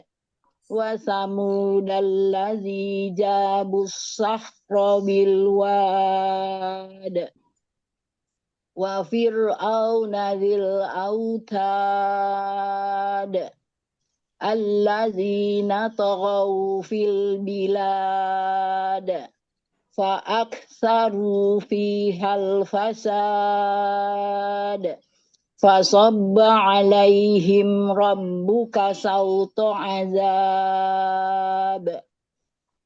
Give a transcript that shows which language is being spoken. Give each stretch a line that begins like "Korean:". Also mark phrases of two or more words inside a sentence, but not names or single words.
Arabic: وثمود الذين جابوا الصخر بالواد. وفرعون ذي الأوتاد. الذين طغوا في البلاد. فأكثروا فيها الفساد. فصب عليهم ربك سوط عذاب.